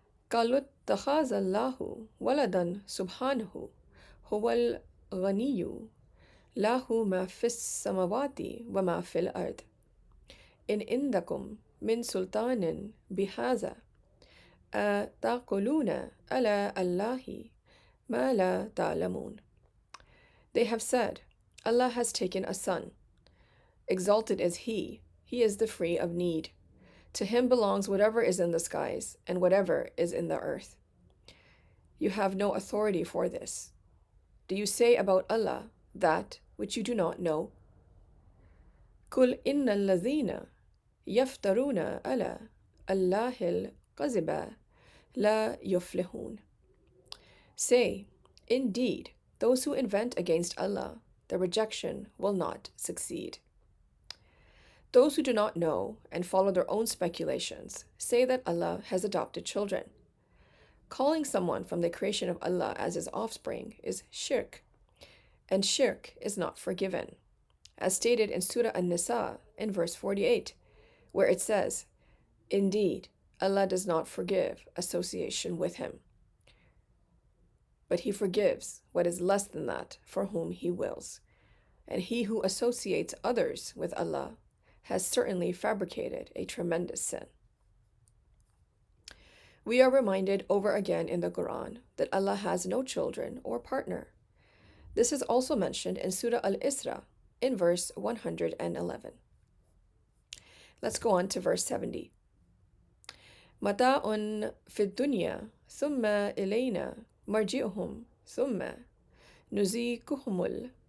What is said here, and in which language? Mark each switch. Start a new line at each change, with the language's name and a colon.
Arabic: قالوا اتخذ الله ولدا سبحانه هو الغني له ما في السماوات وما في الأرض إن عندكم من سلطان بهذا أتقولون على الله ما لا تعلمون.
English: They have said, Allah has taken a son. Exalted is He is the free of need. To Him belongs whatever is in the skies and whatever is in the earth. You have no authority for this. Do you say about Allah that which you do not know?
Arabic: قل إن الذين يفترون على الله الكذب لا يفلحون.
English: Say, indeed, those who invent against Allah, their rejection will not succeed. Those who do not know and follow their own speculations say that Allah has adopted children. Calling someone from the creation of Allah as his offspring is shirk, and shirk is not forgiven, as stated in Surah An-Nisa in verse 48, where it says, Indeed, Allah does not forgive association with Him, but He forgives what is less than that for whom He wills. And he who associates others with Allah has certainly fabricated a tremendous sin. We are reminded over again in the Quran that Allah has no children or partner. This is also mentioned in Surah Al-Isra in verse 111. Let's go on to verse 70.
Arabic: متاع في الدنيا ثم إلينا مرجعهم ثم نذيقهم